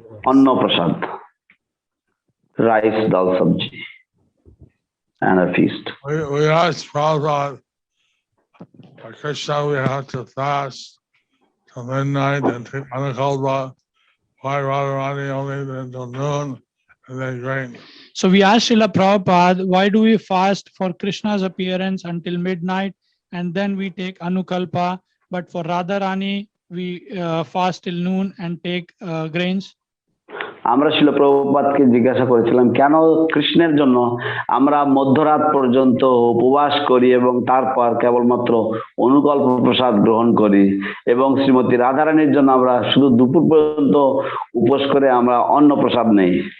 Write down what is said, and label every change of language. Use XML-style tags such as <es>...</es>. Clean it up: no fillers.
<bn>অন্ন প্রসাদ, রাইস ডাল সবজি</bn> <en>and a feast. We asked Prabhupada, Krishna, we have to fast till midnight and take Anakalpa. Why Radharani only until noon and then grain? So we asked Srila Prabhupada, why do we fast for Krishna's appearance until midnight and then we take Anukalpa, but for Radharani we fast till noon and take grains?</en> <bn>আমরা শিল প্রভুপাদকে জিজ্ঞাসা করেছিলাম কেন কৃষ্ণের জন্য আমরা মধ্যরাত পর্যন্ত উপবাস করি এবং তারপর কেবলমাত্র অনুকল্প প্রসাদ গ্রহণ করি, এবং শ্রীমতী রাধারানীর জন্য আমরা শুধু দুপুর পর্যন্ত উপবাস করে আমরা অন্ন প্রসাদ নেই।</bn>